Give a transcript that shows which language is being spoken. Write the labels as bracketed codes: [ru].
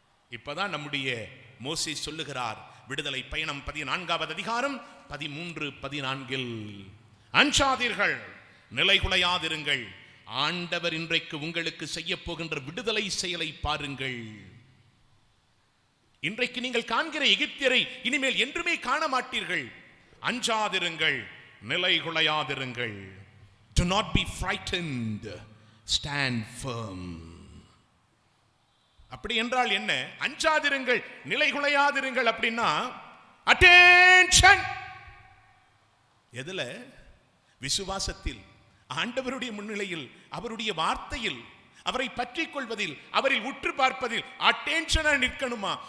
[ta] இப்பதான் நம்முடைய மோசே சொல்லுகிறார், விடுதலை பயணம் 14வது அதிகாரம் 13, 14, அஞ்சாதீர்கள், நிலைகுலையாதிருங்கள், ஆண்டவர் இன்றைக்கு உங்களுக்கு செய்ய போகின்ற விடுதலை செயலை பாருங்கள். இன்றைக்கு நீங்கள் காண்கிற எகிப்தியரை இனிமேல் என்றுமே காண மாட்டீர்கள். அஞ்சாதிருங்கள், நிலைகுலையாதிருங்கள். [en] Do not be frightened, stand firm. [ta] அப்படி என்றால் என்ன? அஞ்சாதிருங்கள், நிலைகுலையாதிருங்கள் அப்படின்னா அட்டென்ஷன். எதுல? விசுவாசத்தில், ஆண்டவருடைய முன்னிலையில், அவருடைய வார்த்தையில், அவரை பற்றி கொள்வதில், அவரில் உற்று பார்ப்பதில் அட்டென்ஷனா நிற்கணுமா?